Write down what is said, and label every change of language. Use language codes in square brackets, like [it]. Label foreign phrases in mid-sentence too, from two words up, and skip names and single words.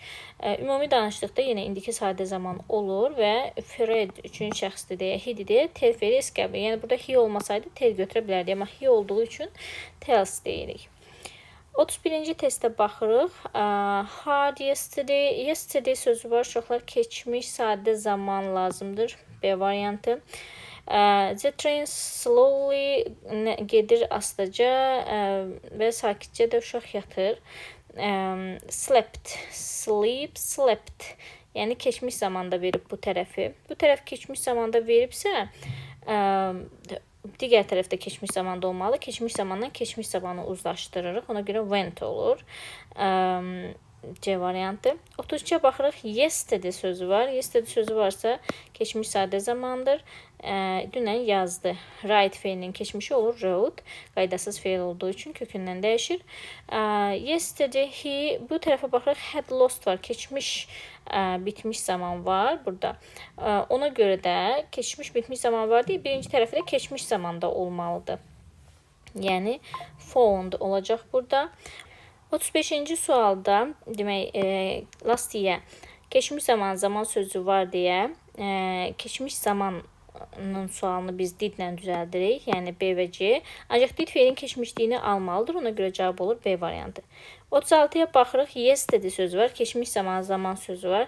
[az] Ümumi danışdıqda yenə indiki sadə zaman olur və Fred üçüncü şəxsdir deyə, he deyə tel feili s qəbul. Yəni burada he olmasaydı tel götürə bilərdik, amma he olduğu üçün tells deyirik. 31-ci testə baxırıq. [en] Hard yesterday. [az] Yesterday sözü var. Çoxlar keçmiş sadə zaman lazımdır. B variantı. [en] The train slowly [az] gedir astaca və sakitcə də uşaq yatır. [en] Slept, sleep, slept. [az] Yəni keçmiş zamanda verib bu tərəfi. Bu tərəf keçmiş zamanda veribsə, digər tərəfdə keçmiş zamanda olmalı. Keçmiş zamandan keçmiş zamanı uzlaşdırırıq. Ona görə went olur. C variantı. 33-ə baxırıq. Yesterday sözü var. Yesterday sözü varsa keçmiş sadə zamandır. Dünən yazdı. Write feilinin keçmişi olur wrote. Qaydasız feil olduğu üçün kökündən dəyişir. [en] Yesterday he, [az] bu tərəfə baxırıq. [en] Had lost var. [az] Keçmiş bitmiş zaman var burada. Ona görə də keçmiş bitmiş zaman var deyə birinci tərəfdə keçmiş zamanda olmalıdır. Yəni found olacaq burada. 35-ci sualda demək [en] last year [az] keçmiş zaman sözü var deyə keçmiş zamanın sualını biz didlə düzəldirik. Yəni B və C. Ancaq did feilin keçmişliyini almalıdır. Ona görə cavab olur B variantı. 36-ya baxırıq. Yesterday sözü var. Keçmiş zaman sözü var.